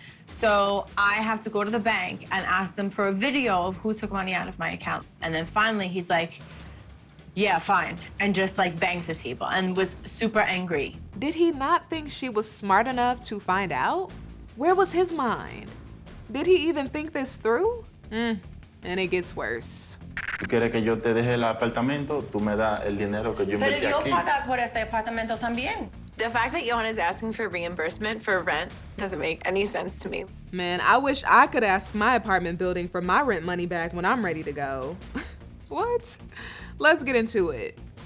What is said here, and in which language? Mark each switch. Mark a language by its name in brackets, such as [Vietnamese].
[English] So I have to go to the bank and ask them for a video of who took money out of my account. And then finally he's like, yeah, fine. And just like bangs the table and was super angry. Did he not think she was smart enough to find out? Where was his mind? Did he even think this through? And it gets worse. [Spanish] ¿Tú quieres que yo te deje el apartamento? Tú me das el dinero que yo invertí Pero yo aquí. pagar por este apartamento también. [English] The fact that Yohan is asking for reimbursement for rent doesn't make any sense to me. Man, I wish I could ask my apartment building for my rent money back when I'm ready to go. What? Let's get into it.